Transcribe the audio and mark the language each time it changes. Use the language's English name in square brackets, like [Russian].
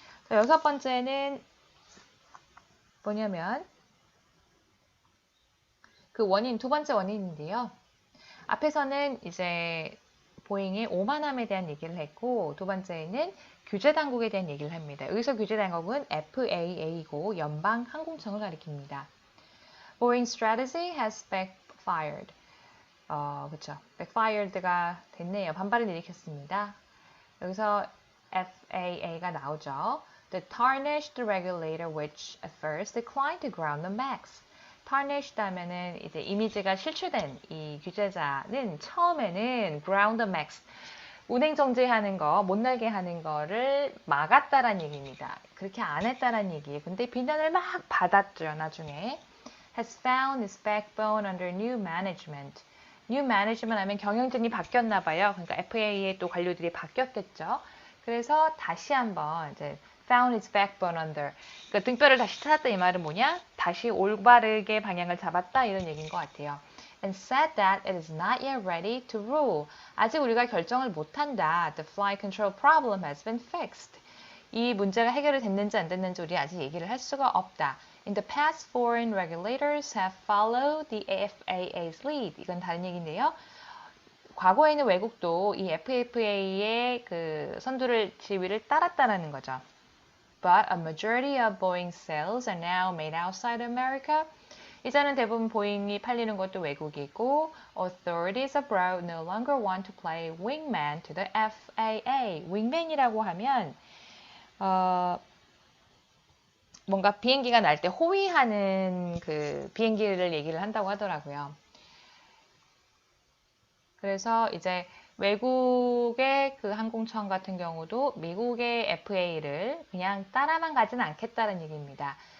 [Korean] 여섯 번째는 뭐냐면 그 원인, 두 번째 원인인데요. 앞에서는 이제 보잉의 오만함에 대한 얘기를 했고 두 번째는 규제 당국에 대한 얘기를 합니다. 여기서 규제 당국은 FAA이고 연방 항공청을 가리킵니다. [English] Boeing's strategy has backfired. [Korean] 그쵸. backfired가 됐네요. 반발을 일으켰습니다. 여기서 FAA가 나오죠. [English] The tarnished regulator which at first declined to ground the max. [Korean] tarnished 하면은 이제 이미지가 실추된 이 규제자는 처음에는 [English] ground the max. [Korean] 운행 정지하는 거, 못 날게 하는 거를 막았다란 얘기입니다. 그렇게 안 했다란 얘기예요. 근데 비난을 막 받았죠, 나중에. [English] Has found its backbone under new management. [Korean] new management 하면 경영진이 바뀌었나 봐요. 그러니까 FAA의 또 관료들이 바뀌었겠죠. 그래서 다시 한번 이제 [English] found its backbone under. [Korean] 그러니까 등뼈를 다시 찾았다 이 말은 뭐냐? 다시 올바르게 방향을 잡았다 이런 얘기인 것 같아요. [English] And said that it is not yet ready to rule. [Korean] 아직 우리가 결정을 못한다. [English] The flight control problem has been fixed. [Korean] 이 문제가 해결이 됐는지 안 됐는지 우리 아직 얘기를 할 수가 없다. [English] In the past, foreign regulators have followed the FAA's lead. [Korean] 이건 다른 얘기인데요. 과거에 있는 외국도 이 FAA의 그 선두를 지휘를 따랐다는 거죠. [English] But a majority of Boeing sales are now made outside America. [Korean] 이제는 대부분 보잉이 팔리는 것도 외국이고 [English] authorities abroad no longer want to play wingman to the FAA. [Korean] wingman이라고 하면 뭔가 비행기가 날 때 호위하는 그 비행기를 얘기를 한다고 하더라고요. 그래서 이제 외국의 그 항공청 같은 경우도 미국의 FAA를 그냥 따라만 가진 않겠다는 얘기입니다.